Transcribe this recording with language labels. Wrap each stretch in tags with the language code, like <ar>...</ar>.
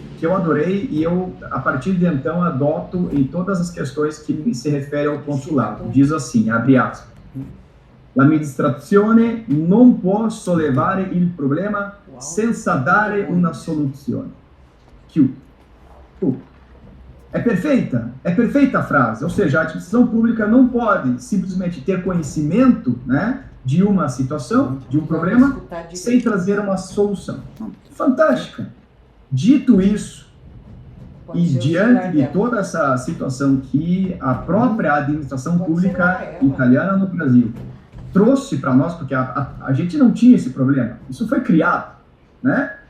<pt>que eu adorei e eu, a partir de então, adoto em todas as questões que se referem ao consulado. Diz assim, abre aspas,</pt> <it>l'amministrazione non può sollevare il problema senza dare una soluzione. Chiudo.</it> <pt>É perfeita a frase, ou seja, a administração pública não pode simplesmente ter conhecimento, né, de uma situação, de um problema, sem trazer uma solução. Fantástica. Dito isso, e diante de toda essa situação que a própria administração pública italiana no Brasil trouxe para nós, porque a gente não tinha esse problema, isso foi criado, né?</pt>